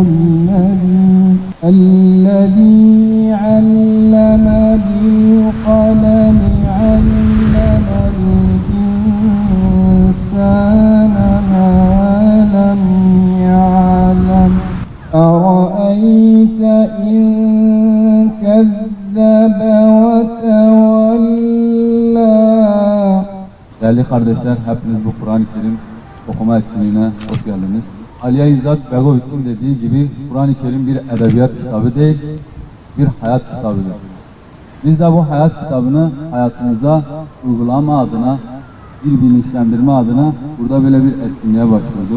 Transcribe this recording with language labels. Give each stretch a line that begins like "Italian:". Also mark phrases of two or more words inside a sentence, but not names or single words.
Arabic: الذي علم بالقلم علم الإنسان ما لم يعلم أرأيت إن كذب وتولى.
Turkish: Değerli kardeşler, hepiniz bu Kur'an-ı Kerim okuma etkinliğine hoş geldiniz. Aliye İzzet Begoviç'in dediği gibi Kur'an-ı Kerim bir edebiyat kitabı değil, bir hayat kitabıdır. Biz de bu hayat kitabını hayatımıza uygulama adına, bir bilinçlendirme adına burada böyle bir etkinliğe başvurduk.